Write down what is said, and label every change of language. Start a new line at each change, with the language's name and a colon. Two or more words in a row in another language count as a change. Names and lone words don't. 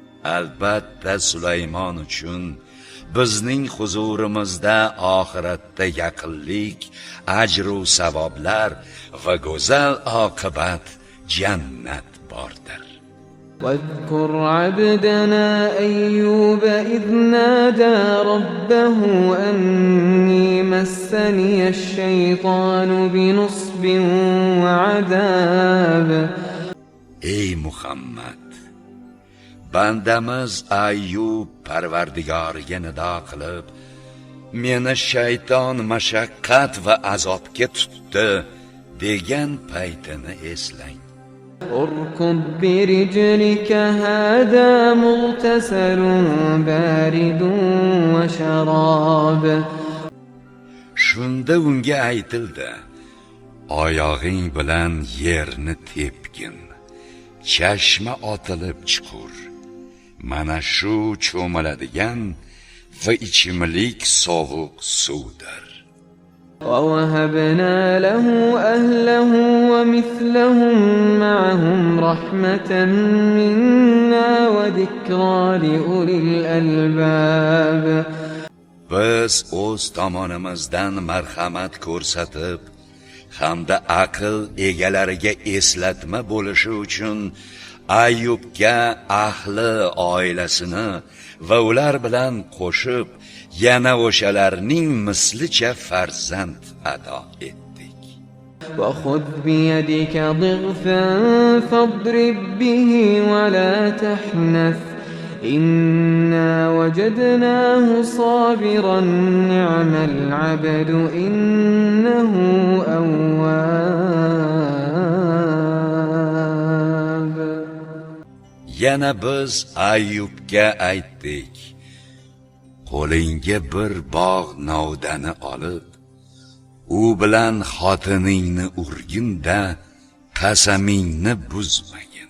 Uzbek: Albatta Sulaymon uchun bizning huzurimizda oxiratda yaqinlik, ajr va savoblar va go'zal oqibat jannat bordir.
Arabic: واذكر عبدنا أيوب إذ نادى ربه أني مسني الشيطان بنصب وعذاب.
Uzbek: Ey Muhammad, bandamiz Ayyub Parvardigoriga nido qilib, meni shayton mashaqqat va azobga tutdi degan paytini eslang.
Arabic: اركض برجلك هذا مغتسل بارد وشراب.
Uzbek: Shunda unga aytildi: oyog'ing bilan yerni tepgin, chashma otilib chuqur. Mana shu cho'miladigan va ichimlik sovuq suvdir.
Arabic: ووهبنا له أهله ومثلهم معهم رحمة منا وذكرى لأولي الألباب.
Uzbek: Biz o'z tomonimizdan marhamat ko'rsatib, hamda aql egalariga eslatma bo'lishi uchun Ayyubga ahli oilasini va ular bilan qo'shib yana o'shalarning mislicha farzand ato etdik.
Arabic: وخذ بيدك ضغثا فاضرب به ولا تحنث إنا وجدناه صابرا نعم العبد إنه أواب.
Uzbek: Yana biz Ayyubga aytdik: qo'lingga bir bog' novdani olib, u bilan xotiningni urgin-da, qasamingni buzmagin.